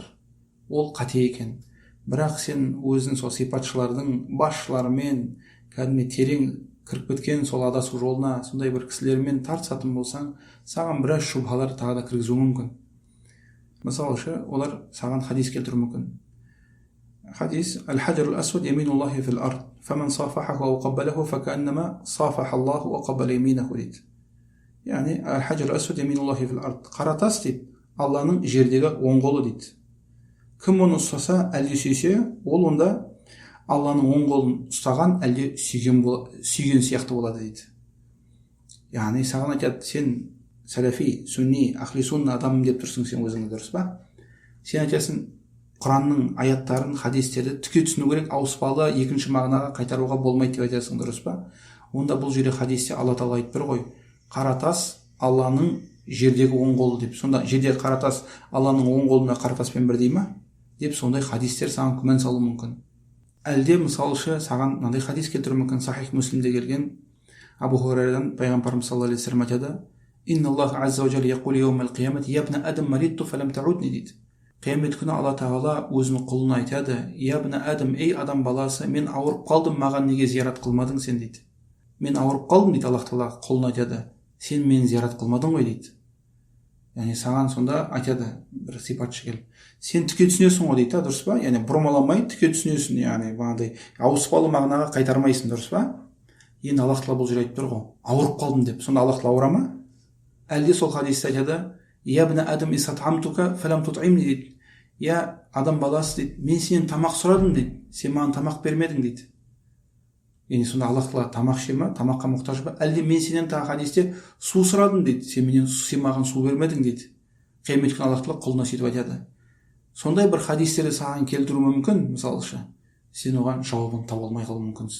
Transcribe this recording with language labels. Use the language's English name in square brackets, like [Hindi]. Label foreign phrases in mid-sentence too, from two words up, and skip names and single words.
[Kazakh] Ол қате екен. Бірақ сен өзің сол сипатшылардың басшыларымен кәдімгі терең кіріп кеткен сол адасу жолына сондай бір кісілермен тартысатын болсаң, саған біраз шубхалар тағы да кіргізуі мүмкін. Мысалы үшін олар саған хадис келтіруі мүмкін. [Arabic] حديث الحجر الأسود يمين الله في الأرض فمن صافحه أو قبله فكأنما صافح الله وقبل يمينه ديد. يعني الحجر الأسود يمين الله في الأرض. [Kazakh] Қара тас дейді, Алланың жердегі оң қолы дейді. Кім оны ұстаса, әлде сүйсе, ол онда Алланың оң қолын ұстаған, әлде сүйген сияқты болады дейді. Яғни саған айтады, сен сәләфи, сүнни, [Arabic] أهل السنة [Kazakh] адамым деп тұрсың сен өзіңді, дұрыс па? Сен айтасың, Құранның аяттарын, хадистерді түке түсіну керек, ауыспалы екінші мағынаға қайтаруға болмайды деп айтасың, дұрыс па? Онда бұл жерде хадисте Алла тағала айтып тұр ғой, қара тас Алланың жердегі оң қолы деп. Сонда жердегі қара тас Алланың оң қолына қара таспен бірдей ма? Деп сондай хадистер саған күмән салуы мүмкін. Әлде мысалшы саған мынандай хадис келтіруі мүмкін, Сахих Муслимде келген Абу Хурайрадан пайғамбарымыз [Arabic] صلى الله عليه وسلم [Kazakh] айтады: [Arabic] "إن الله عز وجل يقول يوم القيامة يا ابن آدم مرضت فلم تعدني" [Kazakh] дейді. Қиямет күні Алла тағала өзінің құлына айтады: [Arabic] "يا ابن آدم, [Kazakh] ей адам баласы, мен ауырып қалдым, маған неге зиярат қылмадың сен" дейді. Мен ауырып қалдым дейді, Аллах тағала құлына айтады, сен мені зиярат қылмадың ғой дейді. Яғни саған сонда айтады бір сипатшы келіп, сен түке түсінесің ғой дейді, дұрыс па? Яғни бұрмаламай түке түсінесің, яғни бағандай ауыспалы мағынаға қайтармайсың, дұрыс па? Енді Аллах тағала бұл жерде айтып тұр ғой, ауырып қалдым деп. Сонда Аллах тағала ауыра ма? Әлде сол хадисте айтады: [Arabic] "يا ابن آدم استطعمتك فلم تطعمني" дейді. [Kazakh] Я адам баласы дейді, мен сенен тамақ сұрадым дейді, сен маған тамақ бермедің дейді. Яғни сонда Аллах тағала тамақ ше ма, тамаққа мұқтаж ба? Әлде мен сенен тағы хадисте су сұрадым дейді, сен маған су бермедің дейді. қиямет күні Аллах тағала құлына сөйтіп айтады. Сондай бір хадистерді саған келтіру мүмкін, мысалшы, сен оған жауабын таба алмай қалуы мүмкінсің.